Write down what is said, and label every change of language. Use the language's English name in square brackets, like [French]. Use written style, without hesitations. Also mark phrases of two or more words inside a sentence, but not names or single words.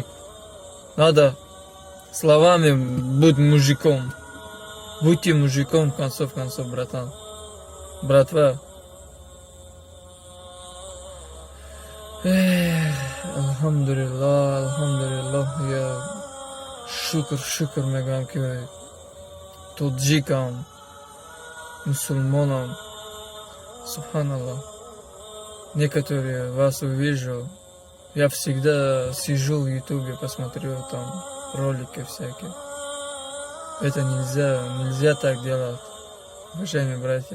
[Russian] Надо словами будь мужиком. Будьте мужиком, в концов, братан. [Tajik] Братва. Алхамдулиллах, я шукр мегам ки таджикам, мусульманам. [Russian] Субханаллах. Некоторые вас увижу. Я всегда сижу в ютубе, посмотрю там ролики всякие. Это нельзя так делать, уважаемые братья.